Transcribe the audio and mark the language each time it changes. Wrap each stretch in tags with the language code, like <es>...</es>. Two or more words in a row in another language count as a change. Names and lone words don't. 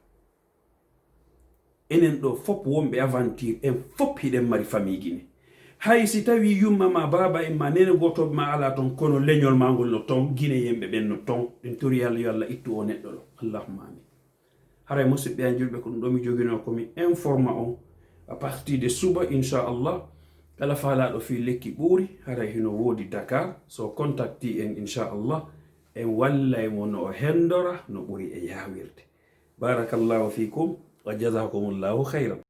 <ff>enen ɗo fop wonɓe aventure en fop hiɗen mari famille Guinée. hay si tawi yumma ma baba en ma nene gotoɓe ma ala ton kono leñol ma ngol no ton guine yemɓe ɓen no ton ɗen tori yalla yo allah ittu o neɗɗo ɗo</ff> <ar>اللهم آمين</ar> <ff>haray musidɓe an julɓe ko ɗum ɗo mi jogino komi informa on</ff> <fr>à partir de</fr> <ff>suba inchallah kala faalaɗo fi lekki ɓuuri haray hino woodi Dakar so contacti en inchallah en wallay mo no o hendora no ɓuri e yawirde</ff> <ar>بارك الله فيكم وجزاكم الله خيرا</ar>